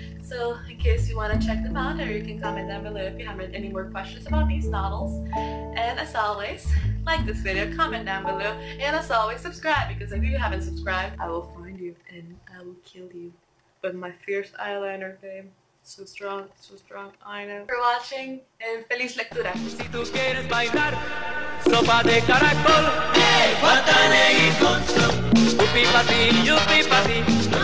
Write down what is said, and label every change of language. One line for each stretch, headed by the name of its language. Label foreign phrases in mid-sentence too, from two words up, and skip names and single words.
English: So in case you want to check them out, or you can comment down below if you have any more questions about these novels. And as always, like this video, comment down below, and as always, subscribe, because if you haven't subscribed, I will find you and I will kill you with my fierce eyeliner, babe. So strong, I know. For watching, and
Spanish: feliz lectura. Si tú quieres bailar sopa de caracol, hey, guatanegui con su, upi pa ti, yupi pa ti.